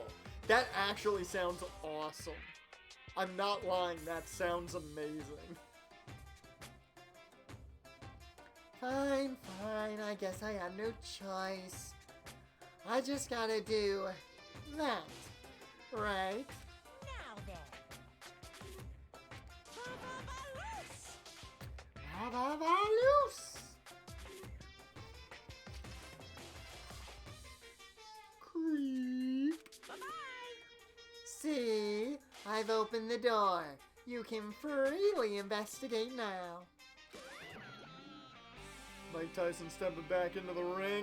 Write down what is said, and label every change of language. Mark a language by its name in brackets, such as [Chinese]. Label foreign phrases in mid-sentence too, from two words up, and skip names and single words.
[English] That actually sounds awesome. I'm not lying, that sounds amazing. Fine, fine, I guess I have no choice. I just gotta do that, right? Now then. Ba-ba-ba-loose! Ba-ba-ba-loose! Creep. Bye-bye! See? I've opened the door. You can freely investigate now. Mike Tyson stepping back into the ring.